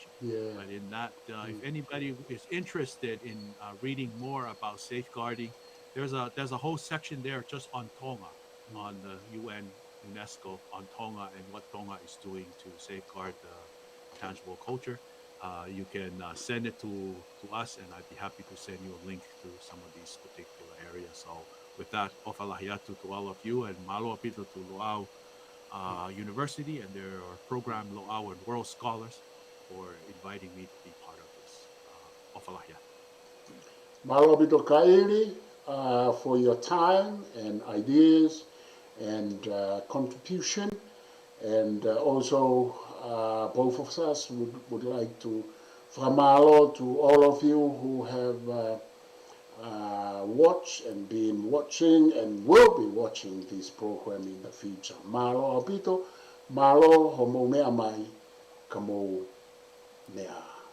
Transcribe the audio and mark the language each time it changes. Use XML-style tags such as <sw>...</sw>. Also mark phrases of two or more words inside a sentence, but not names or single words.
<en>But in that, if anybody is interested in reading more about safeguarding, there's a whole section there just on Tonga, on the UNESCO on Tonga and what Tonga is doing to safeguard the tangible culture. You can send it to us, and I'd be happy to send you a link to some of these particular areas. So with that, ofalahiatu to all of you, and</en> <to>malo apito</to> <en>to Lo'au University and their program Lo'au and World Scholars for inviting me to be part of this.</en> <to>Ofalahiatu. Malo apito</to> <en>Kaili for your time and ideas and contribution, and also both of us would like to whamalo to all of you who have watched and been watching and will be watching this program in the future.</en> <to>Malo apito, malo homo mea mai, kamo mea.</to>